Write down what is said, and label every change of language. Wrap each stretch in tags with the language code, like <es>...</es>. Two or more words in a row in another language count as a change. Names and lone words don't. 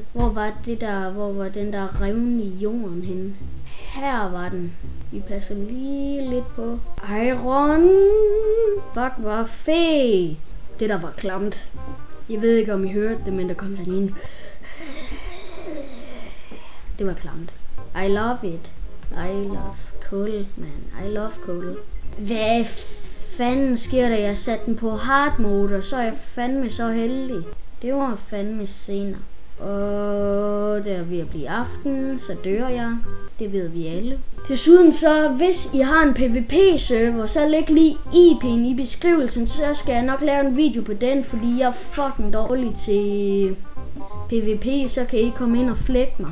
<da>Hvor var den der revne i jorden henne? Her var den. Vi passer lige lidt på. Iron. Fuck, hvor fedt. Det der var klamt. Jeg ved ikke om I hørte det, men der kom sådan en. Det var klamt.</da> <en>I love it. I love coal, man. I love coal.</en> <da>Hvad fanden sker der? Jeg satte den på</da> <en>hard mode,</en> <da>og så er jeg fandme så heldig. Det var fandme senere. Og det er ved at blive aften, så dør jeg. Det ved vi alle. Desuden så, hvis I har en PvP-server, så læg lige IP'en i beskrivelsen, så skal jeg nok lave en video på den, fordi jeg er fucking dårlig til PvP, så kan I komme ind og flække mig.</da>